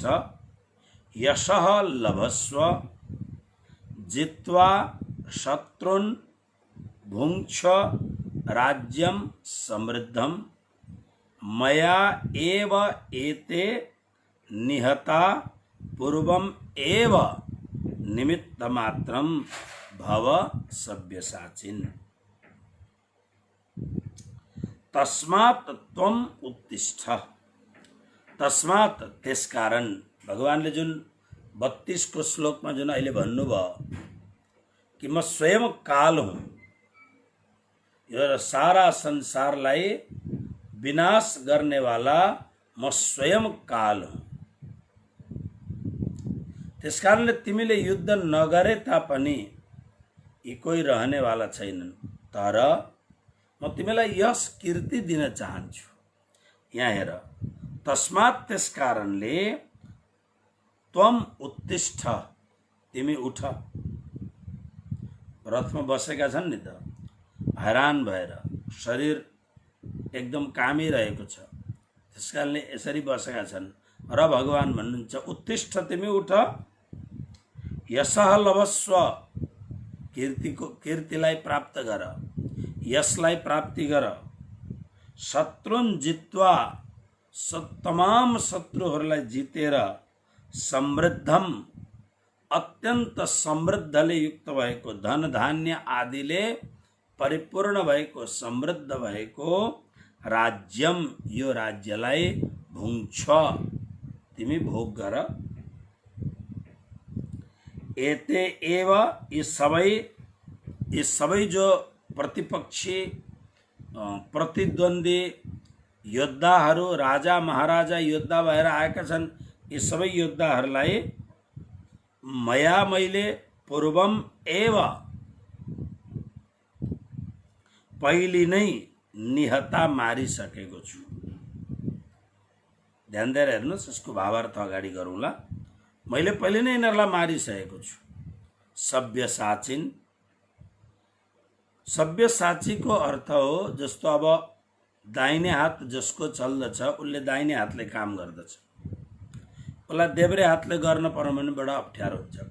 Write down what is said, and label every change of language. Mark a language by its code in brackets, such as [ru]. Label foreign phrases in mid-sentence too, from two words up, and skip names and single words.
[sa] यशः लभस्व, जित्वा शत्रुन् भुङ्क्ष्व राज्यं समृद्धं, मया एव एते निहता पूर्वम एव, निमित्तमात्रं भव सव्यसाचिन्। तस्मात् त्वम् उत्तिष्ठ, तस्मात् [ne] त्यसकारण, भगवानले जुन 32 को श्लोकमा जुन अहिले भन्नुभयो कि म स्वयं काल हुँ, यो सारा संसारलाई विनाश गर्नेवाला म स्वयं काल हुँ। त्यसकारणले तिमीले युद्ध नगरे तापनि यी कोही रहनेवाला छैनन्, तर म तिमीलाई यस कीर्ति दिन चाहन्छु। यहाँ हेर, तस्मात् त्यसकारणले, [sa] त्वम उत्तिष्ठ [ne] तिमी उठ। रथमा बसेका छन् नि त, हैरान भएर, शरीर एकदम कामिरहेको छ, त्यसकारणले यसरी बसेका छन्। र भगवान भन्नुहुन्छ, उत्तिष्ठ तिमी उठ, [sa] यशः लभस्व, कीर्तिलाई [ne] प्राप्त गर, यशलाई प्राप्ति गर, [sa] शत्रुन जित्वा, [ne] तमाम शत्रुहरूलाई जितेर, समृद्धम, अत्यन्त समृद्धले युक्त भएको, धन धान्य आदिले परिपूर्ण भएको, समृद्ध भएको राज्यम, यो राज्यलाई भुङ्क्ष्व, तिमी भोग गर। [sa] एते एव, [ne] यी सबै जो प्रतिपक्षी प्रतिद्वन्दी योद्धाहरू, राजा महाराजा योद्धा भएर आएका छन्, यी सबै योद्धाहरूलाई मैले [sa] पूर्वम एव, [ne] पहिले नै निहता मारिसकेको छु। ध्यान दिएर हेर्नुहोस्, यसको भावार्थ अगाडि गरौँला। मैले पहिले नै यिनीहरूलाई मारिसकेको छु। सव्यसाचिन, सव्यसाचीको अर्थ हो, जस्तो अब दाहिने हात जसको चल्दछ उसले दाहिने हातले काम गर्दछ, उसलाई देब्रे हातले गर्न पर्यो भने बडा अप्ठ्यारो हुन्छ।